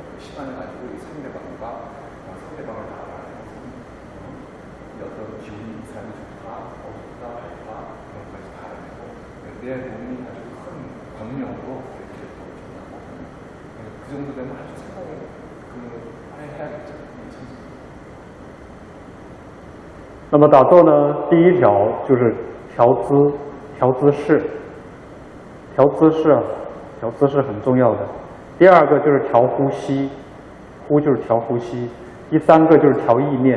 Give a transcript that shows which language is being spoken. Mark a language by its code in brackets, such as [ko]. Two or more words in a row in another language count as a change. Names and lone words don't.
[ko] 시간을 가지고 이 상대방을 다 알아내서 어떤 기운이 이 사람이 좋다, 어둡다, 밝다 그런 것까지 다 알아내고 내 몸이 아주 큰 광명으로 이렇게 보여준다고 그 정도 되면 아주 상당히 해야겠죠. [zh] 那么打坐呢，第一条就是调姿势，调姿势很重要的。第二个就是调呼吸，呼就是调呼吸。第三个就是调意念。